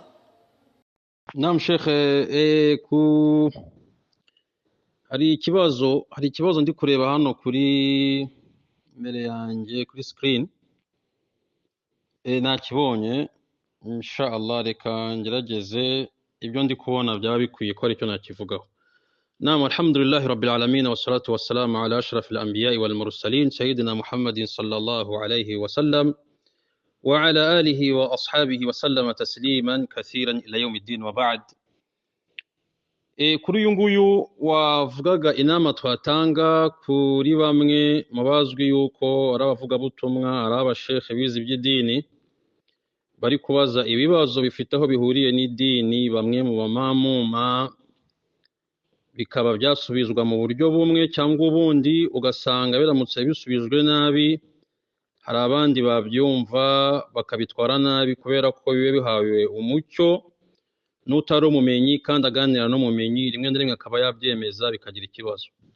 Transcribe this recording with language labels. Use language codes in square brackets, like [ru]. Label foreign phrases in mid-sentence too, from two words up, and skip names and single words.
[ar] نعم شيخ, [rw] hari ikibazo ndi kureba hano kuri mbere yanjye kuri screen, nakibonye inshallah, reka ngerageze ibyo ndi kubona byaba bikwiye ko ari cyo nakivugaho. [ar] نعم الحمد لله رب العالمين والصلاة والسلام على أشرف الأنبياء والمرسلين سيدنا محمد صلى الله عليه وسلم وعلى آله وأصحابه وسلم تسليما كثيرا إلى يوم الدين وبعد. [rw] kuri uyu nguyu wavugaga inama twatanga kuri bamwe mu bazwi yuko ari abavugabutumwa, ari abashekhe bize iby'idini, bari kubaza ibibazo bifite aho bihuriye n'idini, bamwe mu bamamuma bikaba byasubizwa mu buryo bumwe cyangwa ubundi, ugasanga biramutse bisubijwe nabi hari abandi babyumva bakabitwara nabi kubera ko bibe bihawe umucyo n'utari umumenyi kandi aganira n'umumenyi, rimwe na rimwe akaba yabyemeza bikagira ikibazo.